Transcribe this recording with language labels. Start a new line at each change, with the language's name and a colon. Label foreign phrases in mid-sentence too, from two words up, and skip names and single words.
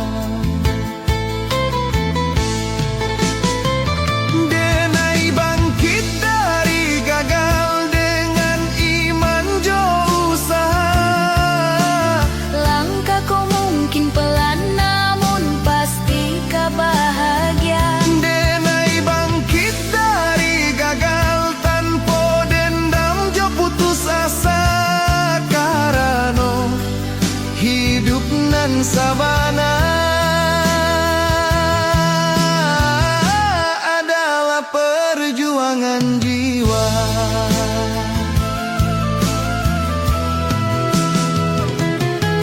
Minangkabau: Denai bangkit dari gagal dengan iman jo usaha.
Indonesian: Langkah kau mungkin pelan namun pasti kau bahagia.
Minangkabau: Denai bangkit dari gagal tanpa dendam jo putus asa. Karano hidup nan sabana adalah perjuangan jiwa.